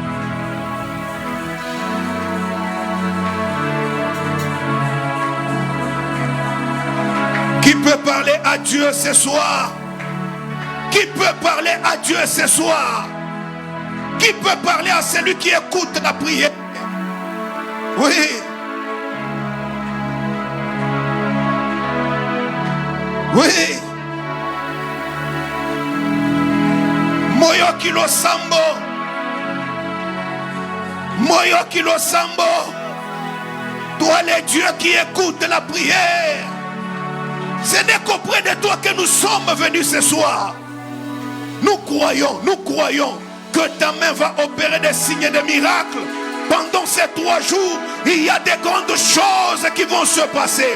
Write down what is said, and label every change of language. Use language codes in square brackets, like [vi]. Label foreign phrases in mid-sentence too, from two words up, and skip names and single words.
[fr] Qui peut parler à Dieu ce soir? Qui peut parler à Dieu ce soir? Qui peut parler à celui qui écoute la prière? Oui. Oui. [ln] Moyo kilo sambo. Moyo kilo sambo. [fr] Toi le Dieu qui écoute la prière. Ce n'est qu'auprès de toi que nous sommes venus ce soir. Nous croyons que ta main va opérer des signes et des miracles. Pendant ces 3 jours, il y a des grandes choses qui vont se passer.